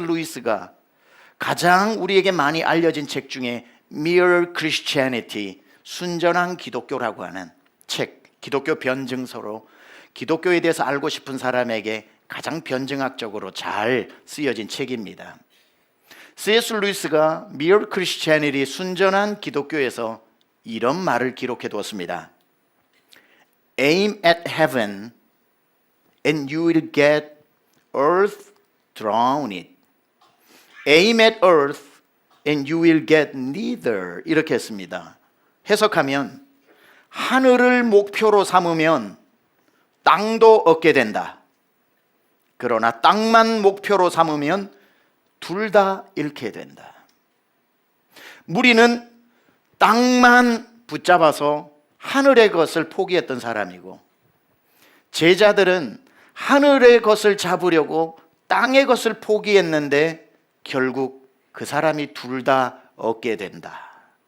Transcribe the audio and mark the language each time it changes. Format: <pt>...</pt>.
<ko>루이스가 가장 우리에게 많이 알려진 책 중에 Mere Christianity, 순전한 기독교라고 하는 책, 기독교 변증서로 기독교에 대해서 알고 싶은 사람에게 가장 변증학적으로 잘 쓰여진 책입니다. C.S. 루이스가 Mere Christianity, 순전한 기독교에서 이런 말을 기록해 두었습니다.</ko> <en>Aim at heaven and you will get earth thrown it. Aim at earth and you will get neither.</en> <ko>이렇게 했습니다. 해석하면 하늘을 목표로 삼으면 땅도 얻게 된다. 그러나 땅만 목표로 삼으면 둘 다 잃게 된다. 무리는 땅만 붙잡아서 하늘의 것을 포기했던 사람이고, 제자들은 하늘의 것을 잡으려고 땅의 것을 포기했는데 결국 그 사람이 둘 다 얻게 된다.</ko>